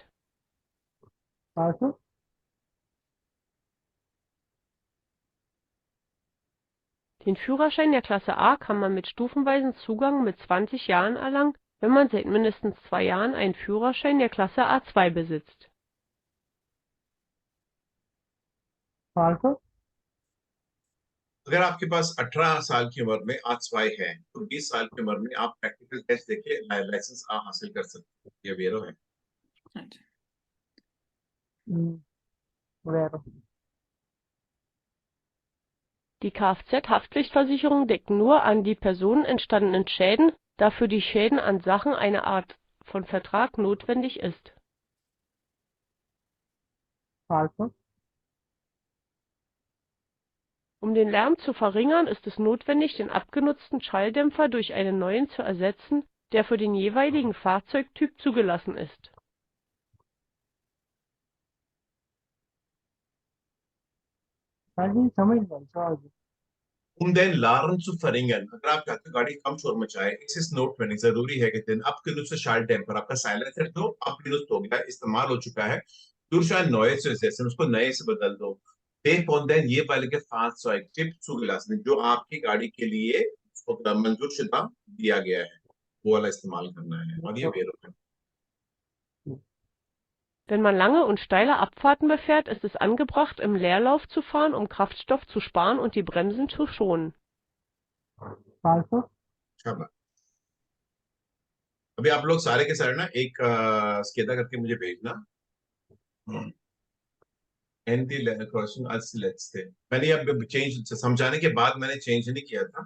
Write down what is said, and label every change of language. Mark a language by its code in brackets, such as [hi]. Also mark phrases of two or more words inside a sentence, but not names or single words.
[it] फालतू, [de] Den Führerschein der Klasse A kann man mit stufenweisem Zugang mit 20 Jahren erlangen, wenn man seit mindestens 2 Jahren einen Führerschein der Klasse A2 besitzt. [it] फालतू, [hi] अगर आपके पास 18 साल की उम्र में A2 है, तो 20 साल की उम्र में आप [en] practical test [hi] देके लाइसेंस A हासिल कर सकते हैं। ये वेरो है। हाँ जी। [it] vero, [de] Die Kfz-Haftpflichtversicherung deckt nur an die Personen entstandenen Schäden, da für die Schäden an Sachen eine Art von Vertrag notwendig ist. [it] फालतू, [de] Um den Lärm zu verringern, ist es notwendig, den abgenutzten Schalldämpfer durch einen neuen zu ersetzen, der für den jeweiligen Fahrzeugtyp zugelassen ist. [hi] हाँ जी, समझ गया सवाल जी। [de] Um den Lärm zu verringern, [hi] अगर आप चाहते हो गाड़ी कम शोर मचाए, इसे नोटवेंडिंग जरूरी है कि दिन [de] abgenutzte Schalldämpfer, [hi] आपका साइलेंसर तो abgenutzt हो गया, इस्तेमाल हो चुका है, [de] durch ein neues zu ersetzen, [hi] उसको नए से बदल दो। [de] Den von den jeweiligen Fahrzeugtyp zugelassen, [hi] जो आपकी गाड़ी के लिए मंजूर शुदा दिया गया है, वो वाला इस्तेमाल करना है। और ये वेरो है। [de] Wenn man lange und steile Abfahrten befährt, ist es angebracht, im Leerlauf zu fahren, um Kraftstoff zu sparen und die Bremsen zu schonen. [it] फालतू, [hi] शाबाश। अभी आप लोग सारे के सारे ना एक स्केदा करके मुझे भेजना। [en] anti crossing [hi] आज लेट्स थे, मैंने अब चेंज समझाने के बाद मैंने चेंज नहीं किया था।